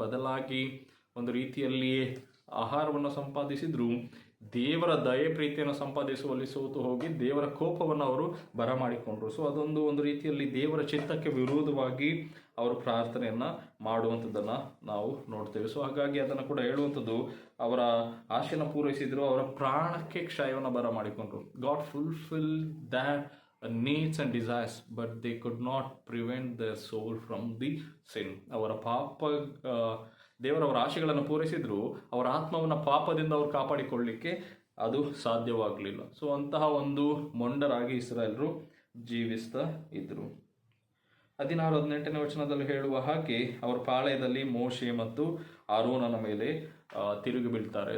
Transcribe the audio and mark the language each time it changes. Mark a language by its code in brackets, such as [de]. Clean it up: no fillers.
[kn] ಬದಲಾಗಿ ಒಂದು ರೀತಿಯಲ್ಲಿ ಆಹಾರವನ್ನು ಸಂಪಾದಿಸಿದ್ರು, ದೇವರ ದಯೆ ಪ್ರೀತಿಯನ್ನು ಸಂಪಾದಿಸುವಲ್ಲಿ ಸೋತು ಹೋಗಿ ದೇವರ ಕೋಪವನ್ನು ಅವರು ಬರಮಾಡಿಕೊಂಡ್ರು. ಸೊ ಅದೊಂದು ಒಂದು ರೀತಿಯಲ್ಲಿ ದೇವರ ಚಿತ್ತಕ್ಕೆ ವಿರೋಧವಾಗಿ ಅವರು ಪ್ರಾರ್ಥನೆಯನ್ನು ಮಾಡುವಂಥದ್ದನ್ನು ನಾವು ನೋಡ್ತೇವೆ. ಸೊ ಹಾಗಾಗಿ ಅದನ್ನು ಕೂಡ ಹೇಳುವಂಥದ್ದು, ಅವರ ಆಶೆಯನ್ನು ಪೂರೈಸಿದ್ರು, ಅವರ ಪ್ರಾಣಕ್ಕೆ ಕ್ಷಯವನ್ನು ಬರಮಾಡಿಕೊಂಡ್ರು. [en] God fulfil that needs and desires, but they could not prevent their soul from the sin. [kn] ಅವರ ಪಾಪ, ದೇವರವರ ಆಶೆಗಳನ್ನು ಪೂರೈಸಿದ್ರು, ಅವರ ಆತ್ಮವನ್ನು ಪಾಪದಿಂದ ಅವರು ಕಾಪಾಡಿಕೊಳ್ಳಲಿಕ್ಕೆ ಅದು ಸಾಧ್ಯವಾಗಲಿಲ್ಲ. ಸೊ ಅಂತಹ ಒಂದು ಮೊಂಡರಾಗಿ ಇಸ್ರಾಯೇಲರು ಜೀವಿಸ್ತಾ ಇದ್ರು. 16-18ನೇ ವಚನದಲ್ಲಿ ಹೇಳುವ ಹಾಗೆ ಅವರ ಪಾಳೆಯದಲ್ಲಿ ಮೋಶೆ ಮತ್ತು ಆರೋನನ ಮೇಲೆ ತಿರುಗಿ ಬೀಳ್ತಾರೆ.